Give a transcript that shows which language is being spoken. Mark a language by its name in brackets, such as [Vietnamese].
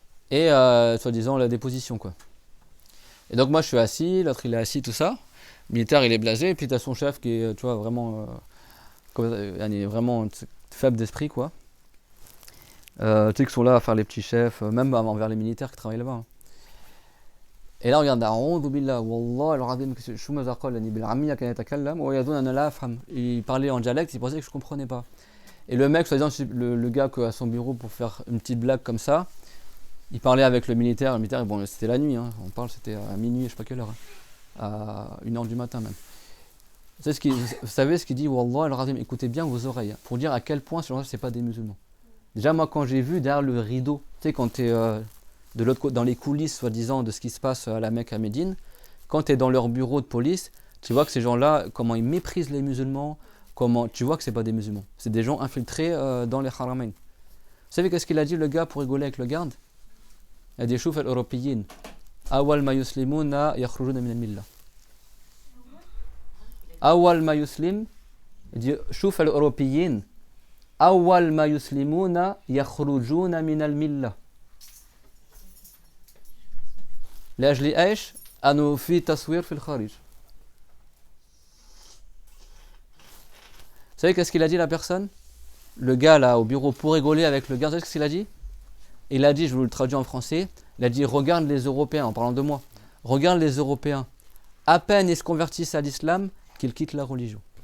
[French] Et soi-disant la déposition quoi. Et donc moi je suis assis, l'autre il est assis, tout ça. Le militaire il est blasé, et puis tu as son chef qui est tu vois, vraiment, vraiment faible d'esprit quoi. Tu sais qu'ils sont là à faire les petits chefs, même envers les militaires qui travaillent là-bas. Hein. Et là on regarde [Arabic] A'oudhu billah, wallah al-azim, شو ماذا قال بالعامية كان يتكلم ويظن أن لا أفهم. [French] Il parlait en dialecte, il pensait que je comprenais pas. Et le mec, soi-disant le gars à son bureau pour faire une petite blague comme ça, il parlait avec le militaire, bon c'était la nuit, hein, on parle, c'était à minuit, je sais pas quelle heure. Hein. À 1h du matin même. Vous savez ce qu'il dit Wallah al-Razim, écoutez bien vos oreilles, pour dire à quel point ces gens-là c'est pas des musulmans. Déjà moi quand j'ai vu derrière le rideau, tu sais quand tu es de l'autre côté, dans les coulisses soi-disant de ce qui se passe à la Mecque à Médine, quand tu es dans leur bureau de police, tu vois que ces gens-là, comment ils méprisent les musulmans, comment tu vois que c'est pas des musulmans, c'est des gens infiltrés dans les haramain. Vous savez qu'est-ce qu'il a dit le gars pour rigoler avec le garde? Il a dit [Arabic] Chouf al-Européen. أول ما يسلمون يخرجون من الملة. أول ما يسلم شوف الأوروبيين أول ما يسلمون يخرجون من الملة. لأجل إيش؟ أنه في تصوير في الخارج. [French] Vous savez qu'est-ce qu'il a dit la personne? Le gars là au bureau pour rigoler avec le gars, vous savez ce qu'il a dit? Il a dit, je vous le traduis en français, il a dit regarde les Européens, en parlant de moi, regarde les Européens, à peine ils se convertissent à l'islam qu'ils quittent la religion.